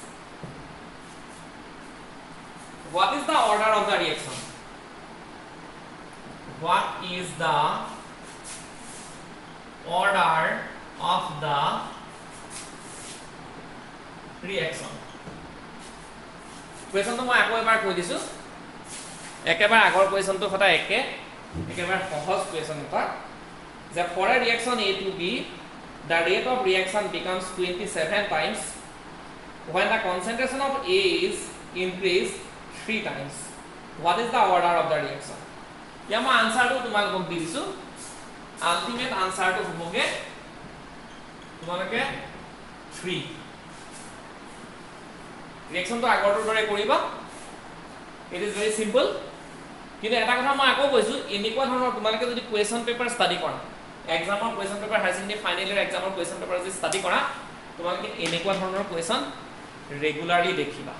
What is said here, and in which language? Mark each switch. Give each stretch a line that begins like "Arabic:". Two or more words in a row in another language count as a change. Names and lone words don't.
English: What is the order of the reaction? What is the order of the reaction? Question to
Assamese: মই আকৌ এবাৰ কৈ দিছো একেবাৰে আগৰ কোৱেশ্যনটো কথা একেবাৰে সহজ কোৱেশ্যন এটা যে
English: for a reaction A to B the rate of reaction becomes 27 times when the concentration of A is increased 3 times. What is the order of the reaction?
Hindi: या मैं आंसर तो
Assamese: তোমালোকক দি দিছো
English: ultimate answer
Assamese: তো হবগে তোমালোকে 3 রিঅ্যাকশন তো আগৰটোৰ দৰে কৰিবা
English: it is very simple
Assamese: কিন্তু এটা কথা মই আকৌ কৈছো এনেকুৱা ধৰণৰ তোমালোকে যদি
English: question paper study
Assamese: কৰা এক্সামৰ
English: question paper higher secondary final year
Assamese: এক্সামৰ
English: question paper
Assamese: যদি ষ্টাডি কৰা তোমালোকে এনেকুৱা ধৰণৰ কোৱেশ্যন ৰেগুলাৰলি দেখিবা